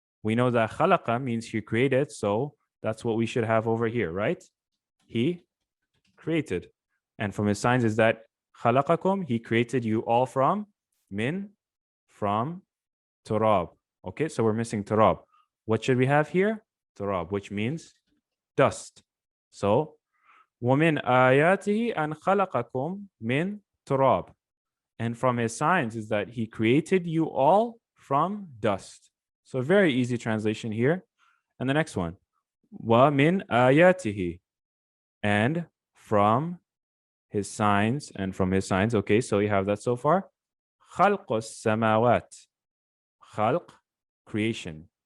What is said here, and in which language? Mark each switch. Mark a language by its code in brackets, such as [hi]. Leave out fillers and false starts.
[en] We know that khalaqa means he created, so that's what we should have over here, right? He created. And from his signs is that khalaqakum, he created you all from min, from turab. Okay, so we're missing turab. What should we have here? Turab, which means dust. [ar] So وَمِنْ آيَاتِهِ أَنْ خَلَقَكُم مِّن turab. [en] And from his signs is that he created you all from dust. So very easy translation here. And the next one, [ar] وَمِنْ آيَاتِهِ, [en] and from his signs, and from his signs. Okay, so you have that so far. [ar] خَلْقُ السَّمَاوَاتِ, [en] khalq, creation.